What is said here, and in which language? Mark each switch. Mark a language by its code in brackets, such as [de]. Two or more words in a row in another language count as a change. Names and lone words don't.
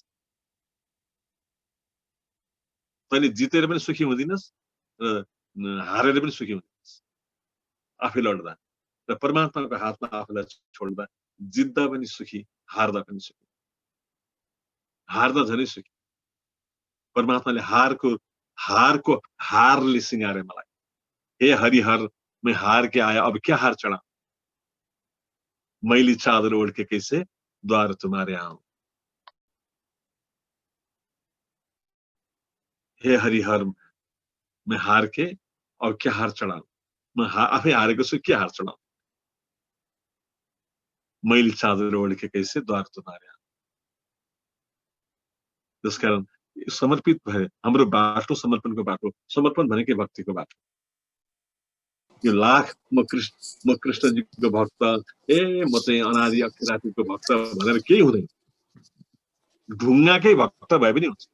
[ne] तैँले जितेर पनि सुखी हुँदिनस् र हारेर पनि सुखी हुँदिनस् आफै लड्दा। र परमात्माको हातमा आफूलाई छोड्दा जित्दा पनि सुखी, हार्दा पनि सुखी। हार्दा झनै सुखी। परमात्माले हारको हारले सिंगारे मलाई। [hi] हे हरिहर, मैं हार के आया, अब क्या हार चढ़ा, मैली चादर ओढ़ के कैसे द्वार तुम्हारे आऊं। हे हरिहर, मैं हार के अब क्या हार चढाऊं, [ne] म आफै हारेको छु, [hi] के हार चढाऊं। मैली चादर ओढ़ के कैसे द्वार तुम्हारे आऊं। [ne] त्यसकारण समर्पित भए हाम्रो बाटो समर्पणको बाटो, समर्पण भनेकै भक्तिको बाटो। यो लाख म कृष्णजीको भक्त, म चाहिँ अनादि अक्षरातीतको भक्त भनेर केही हुँदैन। ढुङ्गाकै भक्त भए पनि हुन्छ।